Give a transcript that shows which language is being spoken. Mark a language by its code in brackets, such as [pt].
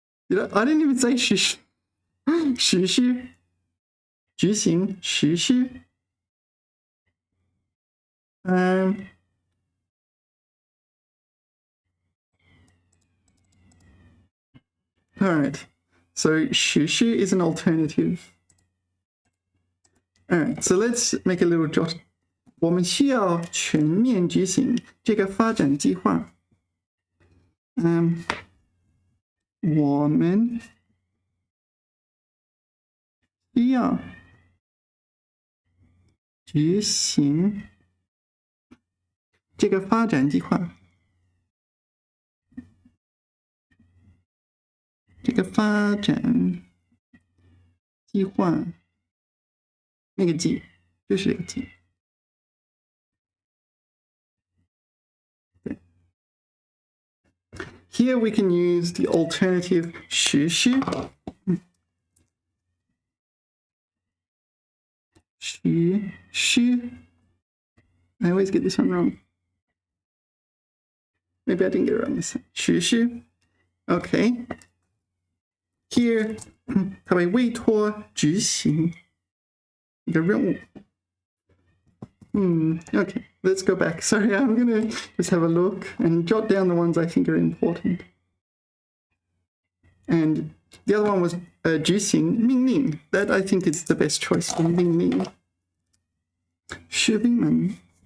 [en] I didn't even say 实施. 实施执行实施 all right, so 实施 is an alternative. All right, so let's make a little jot. [zh] 我们需要全面执行这个发展计划。我们需要执行这个发展计划。这个发展计划，那个计就是这个计。 [en] Here we can use the alternative 实施。 [zh] 实施。 [en] I always get this one wrong. Maybe I didn't get it wrong this time. [zh] 实施。Okay. Here, 它被委托执行一个任务。 [en] Okay, let's go back. Sorry, I'm gonna just have a look and jot down the ones I think are important. And the other one was 执行命令. That I think is the best choice for 命令。 [zh] 士兵们。